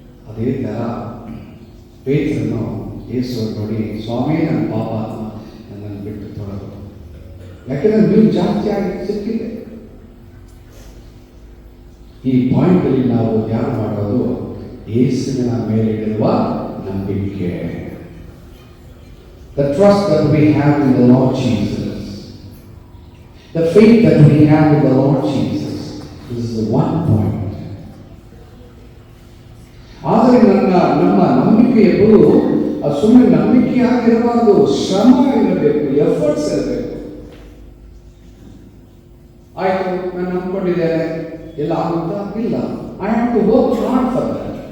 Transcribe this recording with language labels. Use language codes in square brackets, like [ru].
[kn] ಅದೇ ಥರ ಪೇತ್ರನು ಯೇಸು ನೋಡಿ, ಸ್ವಾಮಿ, ನನ್ನ ಪಾಪ, ನನ್ನನ್ನು ಬಿಟ್ಟು ತೊಡಗು, ಯಾಕೆಂದರೆ ನೀವು ಜಾಸ್ತಿ ಆಗಿ ಸಿಕ್ಕಿದೆ. ಈ ಪಾಯಿಂಟಲ್ಲಿ ನಾವು ಧ್ಯಾನ ಮಾಡೋದು ಯೇಸುವಿನ ಮೇಲೆ ಇರುವ ನಂಬಿಕೆ. [en] The trust that we have in the Lord Jesus, the faith that we have in the Lord Jesus, is the one point. [kn] ಆದರೆ ನಮ್ಮ ನಂಬಿಕೆಯು ಸುಮ್ಮನೆ ನಂಬಿಕೆಯಾಗಿರಬಾರದು, ಶ್ರಮ ಇರಬೇಕು, ಎಫರ್ಟ್ಸ್ ಇರಬೇಕು. ಆಯಿತು, ನಾನು ನಂಬ್ಕೊಂಡಿದ್ದೇನೆ, ಎಲ್ಲ ಆಗುತ್ತಾ? ಇಲ್ಲ. [en] I have to work hard for that.